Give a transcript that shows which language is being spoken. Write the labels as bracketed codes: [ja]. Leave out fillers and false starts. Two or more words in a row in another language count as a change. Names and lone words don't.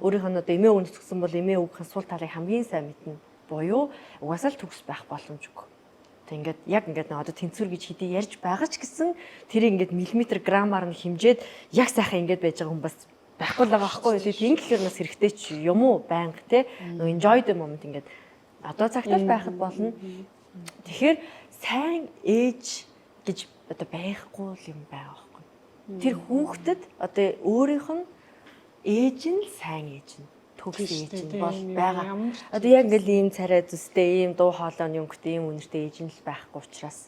[mn] Өөрийнх нь одоо эмээ өвнөс төгсөн бол эмээ өвгөн сул талыг хамгийн сайн мэднэ. Буюу угаасаа л төгс байх боломжгүй. Тэг ингээд яг ингээд одоо тэнцвэр гэж хэдий ярьж байгаа ч гэсэн тэрийг ингээд миллиметр граммаар нь хэмжээд яг сайхан ингээд байж байгаа хүн бас байхгүй л байгаа байхгүй. Тийм гэхээр нас хэрэгтэй ч юм уу байнга те [en] enjoy the moment [mn] ингээд одоо цагтаа байхад болно. Тэгэхээр сайн ээж гэж одоо байхгүй юм байгаа байхгүй. Тэр хүүхдэд одоо өөрийнх нь ээж нь сайн ээж нь төгс ээж нь бол байгаа. Одоо яг ингээл ийм царай зүстэй, ийм дуу хоолойны өнгөтэй, ийм үнэртэй ээж нь л байхгүй учраас.